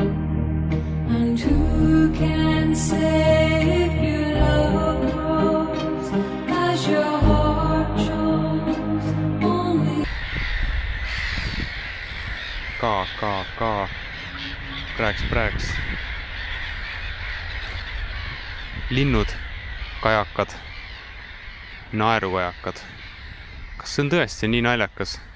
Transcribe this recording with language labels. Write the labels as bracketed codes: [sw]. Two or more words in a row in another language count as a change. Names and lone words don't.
[en] And who can say if your love grows as your heart shows, only. [et] Ka. Prääks. Linnud, kajakad, naerukajakad. Kas see on tõesti nii naljakas?